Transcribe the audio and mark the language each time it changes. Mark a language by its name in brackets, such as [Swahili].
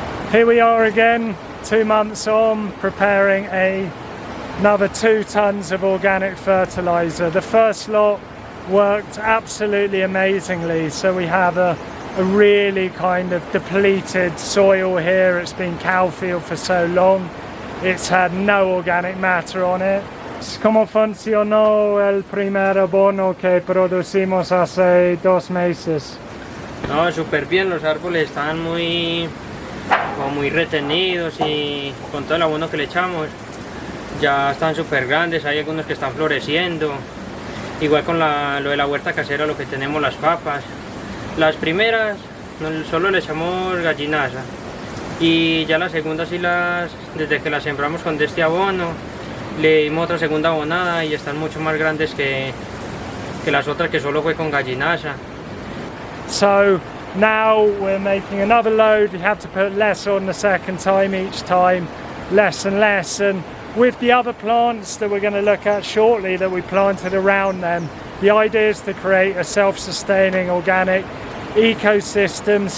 [English] Here we are again, 2 months on, preparing another 2 tons of organic fertilizer. The first lot worked absolutely amazingly. So we have a really kind of depleted soil here. It's been cow field for so long. It's had no organic matter on it. [Spanish] ¿Cómo funcionó el primer abono que producimos hace 2 meses? No, súper bien, los árboles están muy retenidos y con todo el abono que le echamos ya están súper grandes, hay algunos que están floreciendo. Igual con lo de la huerta casera, lo que tenemos, las papas. Las primeras solo le echamos gallinaza y ya las segundas desde que las sembramos con este abono le dimos otra segunda abonada y están mucho más grandes que las otras que solo fue con gallinaza. [English] So now we're making another load. You have to put less on the second time, each time less and less, and with the other plants that we're going to look at shortly that we planted around them, the idea is to create a self-sustaining organic ecosystem.